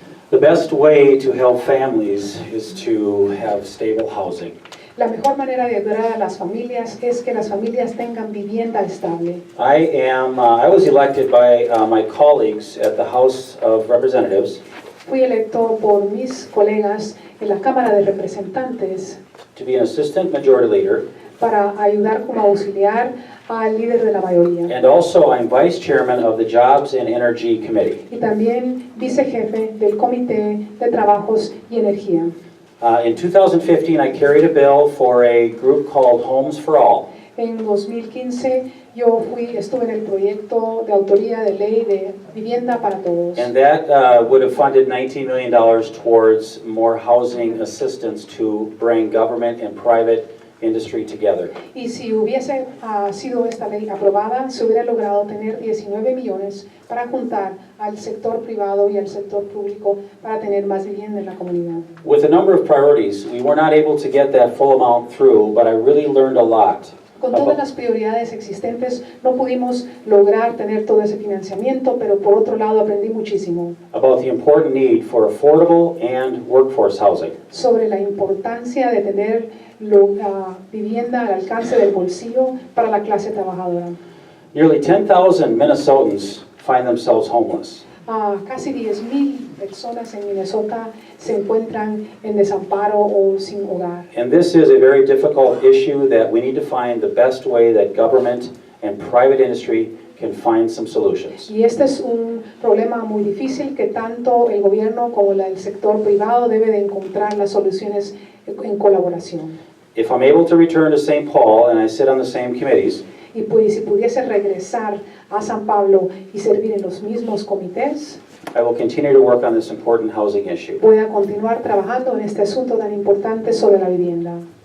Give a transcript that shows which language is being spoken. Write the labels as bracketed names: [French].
[English] The best way to help families is to have stable housing. [Spanish] La mejor manera de ayudar a las familias es que las familias tengan vivienda estable. [English] I was elected by my colleagues at the House of Representatives [Spanish] Fui electo por mis colegas en la Cámara de Representantes [English] to be an assistant majority leader, [Spanish] para ayudar como auxiliar al líder de la mayoría. [English] and also I'm vice chairman of the Jobs and Energy Committee. [Spanish] Y también vicejefe del Comité de Trabajos y Energía. [English] In 2015, I carried a bill for a group called Homes for All. [Spanish] En 2015 yo estuve en el proyecto de autoría de ley de vivienda para todos. [English] And that would have funded $19 million towards more housing assistance to bring government and private industry together. [Spanish] Y si hubiese sido esta ley aprobada, se hubiera logrado tener 19 millones para juntar al sector privado y al sector público para tener más vivienda en la comunidad. [English] With a number of priorities, we were not able to get that full amount through, but I really learned a lot. [Spanish] Con todas las prioridades existentes no pudimos lograr tener todo ese financiamiento, pero por otro lado aprendí muchísimo [English] About the important need for affordable and workforce housing. [Spanish] sobre la importancia de tener vivienda al alcance del bolsillo para la clase trabajadora. [English] Nearly 10,000 Minnesotans find themselves homeless. [Spanish] Casi 10,000 personas en Minnesota se encuentran en desamparo o sin hogar. [English] And this is a very difficult issue that we need to find the best way that government and private industry can find some solutions. [Spanish] Y este es un problema muy difícil que tanto el gobierno como el sector privado debe de encontrar las soluciones en colaboración. [English] If I'm able to return to St. Paul and I sit on the same committees, [Spanish] Y pues si pudiese regresar a San Pablo y servir en los mismos comités, [English] I will continue to work on this important housing issue. [Spanish] voy a continuar trabajando en este asunto tan importante sobre la vivienda.